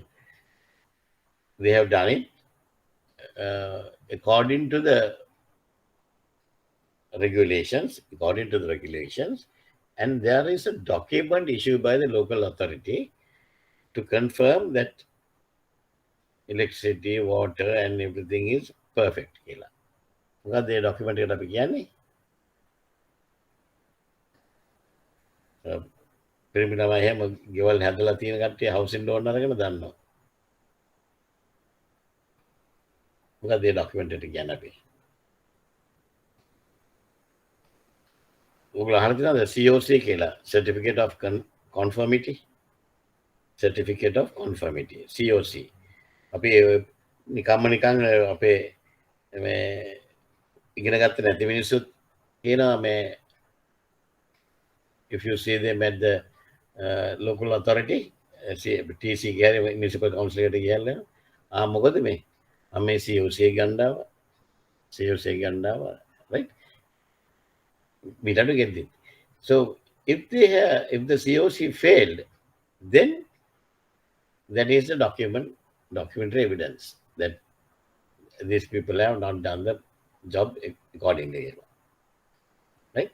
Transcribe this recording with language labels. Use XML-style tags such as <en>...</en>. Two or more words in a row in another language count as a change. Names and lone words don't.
<en>They have done it according to the regulations, and there is a document issued by the local authority to confirm that electricity, water, and everything is perfect. What they documented up again.</en> <si>Criminal ගෙවල් හැදලා තියෙන කට්ටිය</si> <en>housing loan</en> <si>අරගෙන දන්නවා. මොකද ඒ documented කියන්නේ අපි. ඔයගොල්ලෝ අහලා තියෙනවද COC කියලා,</si> <en>certificate of conformity. Certificate of conformity, COC.</en> <si>අපි නිකන් අපේ මේ ඉගෙන ගත්ත නැති මිනිස්සුත් කියනවා මේ</si> <en>if you see them at the local authority,</en> <si>TC ගියාම</si> <en>municipal council</en> <si>එකට ගියල්ලා මොකද මේ මේ COC ගන්නවා,</si> <en>right? We have to get it. So if the COC failed, then that is the documentary evidence that these people have not done the job accordingly, right?</en>